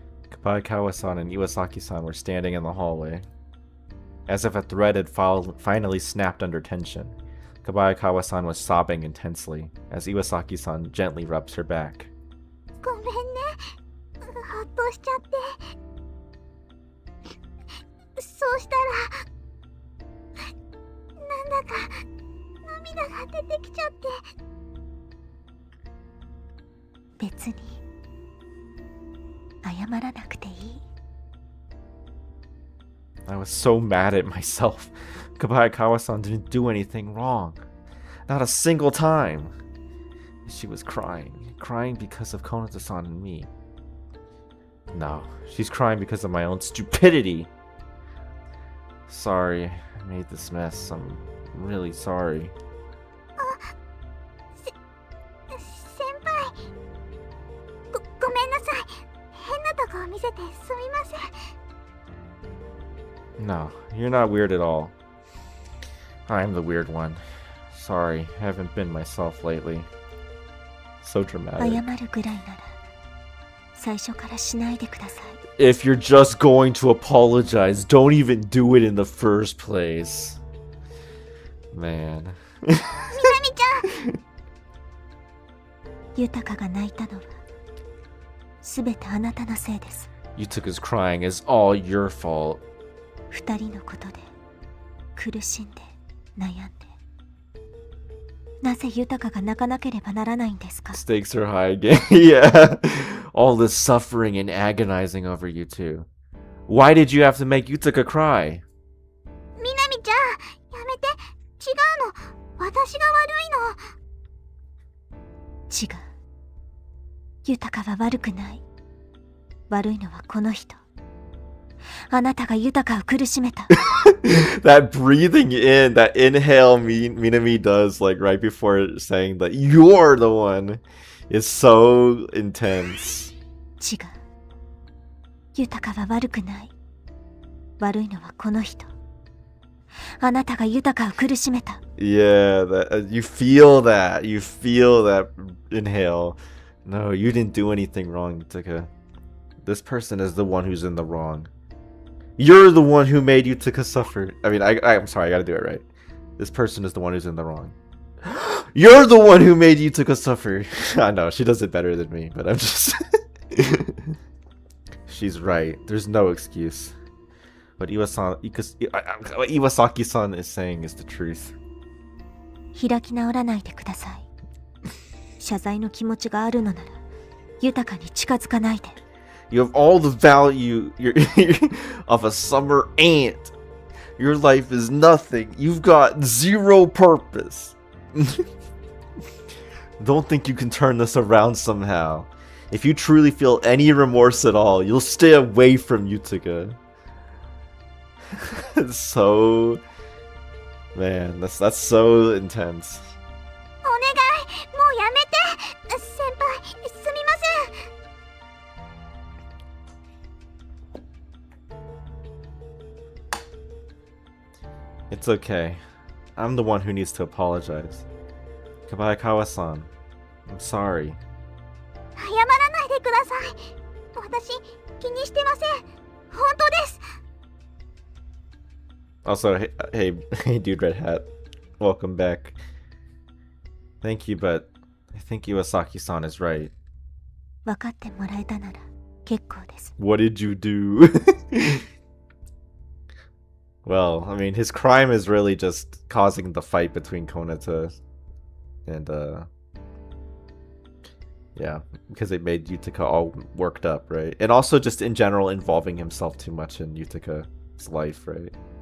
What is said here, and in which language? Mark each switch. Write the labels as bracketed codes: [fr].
[en] Kabaikawa-san and Iwasaki-san were standing in the hallway. As if a thread had finally snapped under tension, Kabaikawa-san was sobbing intensely, as Iwasaki-san gently rubs her back. [ja] ごめんね。ほっとしちゃって。そうしたらか涙が出てきちゃって。別に謝らなくていい。 [en] I was so mad at myself. Kabayakawa-san didn't do anything wrong. Not a single time. She was crying. Crying because of Konata-san and me. No, she's crying because of my own stupidity. Sorry, I made this mess. I'm really sorry. [ja] 先輩、ごめんなさい。変なとこを見せてすみません。 [en] No, you're not weird at all. I'm the weird one. Sorry, I haven't been myself lately. So [ja] 謝 [en] dramatic. [ja] るぐらいなら最初からしないでください。 [en] If you're just going to apologize, don't even do it in the first place. Man. [ja] みなみちゃん、豊が泣いたのはすべてあなたのせいです。 [en] Yutaka's crying is all your fault. [ja] 二人のことで苦しんで悩んで、なぜ豊が泣かなければならないんですか？ [en] Stakes are high again. Yeah. All this suffering and agonizing over you two. Why did you have to make Yutaka cry? [ja] みなみちゃん、やめて。違うの。私が悪いの。違う。豊は悪くない。悪いのはこの人。あなたが豊を苦しめた。 [en] That breathing in, that inhale Minami does like right before saying that you're the one is so intense. [ja] 違う。豊は悪くない。悪いのはこの人。あなたが豊を苦しめた。 [en] Yeah, that you feel that. You feel that inhale. No, you didn't do anything wrong, Yutaka. This person is the one who's in the wrong. You're the one who made Yutaka suffer. I mean, I'm sorry, I gotta do it right. This person is the one who's in the wrong. You're the one who made Yutaka suffer. I know, she does it better than me, but I'm just... She's right. There's no excuse. What Iwasaki-san is saying is the truth. [ja] 開き直らないでください。謝罪の気持ちがあるのなら、豊に近づかないで。 [en] You have all the value of a summer ant. Your life is nothing. You've got zero purpose. Don't think you can turn this around somehow. If you truly feel any remorse at all, you'll stay away from Yutaka. So... Man, that's so intense. [ja] お願い、もうやめて。先輩、すみません。 [en] It's okay. I'm the one who needs to apologize. Kabayakawa-san, I'm sorry. [ja] 謝らないでください。私、気にしてません。本当です。 [en] Also, hey, dude, Red Hat. Welcome back. Thank you, but I think Iwasaki-san is right. [ja] 分かってもらえたなら結構です。 [en] What did you do? Well, I mean, his crime is really just causing the fight between Konata and, yeah, because it made Yutaka all worked up, right? And also just in general involving himself too much in Yutaka's life, right?